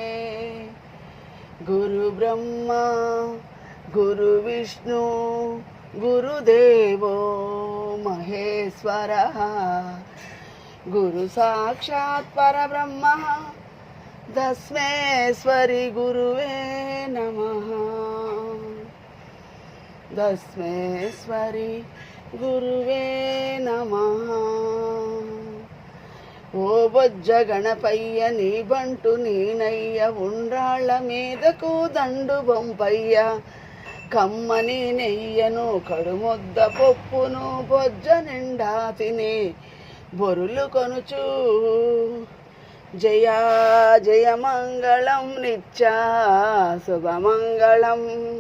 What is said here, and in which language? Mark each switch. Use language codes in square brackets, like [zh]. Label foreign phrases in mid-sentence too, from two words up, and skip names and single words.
[sa] गुरुब्रह्मा गुरुविष्णु गुरुदेवो महेश्वरः गुरुसाक्षात् परब्रह्मः तस्मै गुरुवे नमः। तस्मै गुरुवे नमः। [te] ఓ బొజ్జ గణపయ్య నీ బంటు నేనయ్య ఉండ్రాళ్ళ మీదకు దండు బొంపయ్య కమ్మని నెయ్యను కడుముద్ద పప్పును బొజ్జ నిండా తిని బొరులు కొనుచు జయా జయ మంగళం నిత్యా శుభమంగళం।